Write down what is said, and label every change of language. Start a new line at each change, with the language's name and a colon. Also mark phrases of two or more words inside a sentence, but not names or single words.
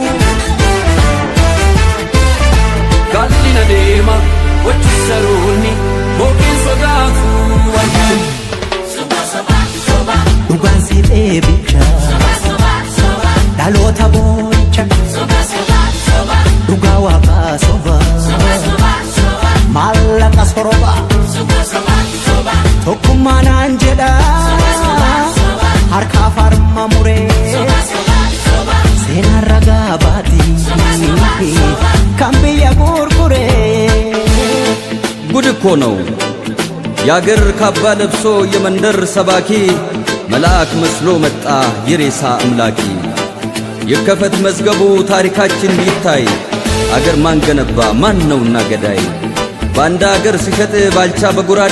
Oromo: Gallina dema wachisaruni mokin sodatu Soba soba soba Dhugaan si dheebicha Soba soba dhaloota booncha Soba soba soba dhugaa waaqaa soba Soba soba maallaqa soroba Soba soba soba tokkummaa naan jedha harka farma muree seenaan ragaa baati kan biyya gurguree
Amharic: ጉድ እኮ ነው የአገር ካባ ለብሶ የመንደር ሰባኪ መልአክ መስሎ መጣ የሬሳ አምላኪ ይከፈት መዝገቡ ታሪካችን ይታይ አገር ማን ገነባ ማን ነውና ገዳይ ባንዳ አገር ሲሸጥ ባልቻ በጉራዴ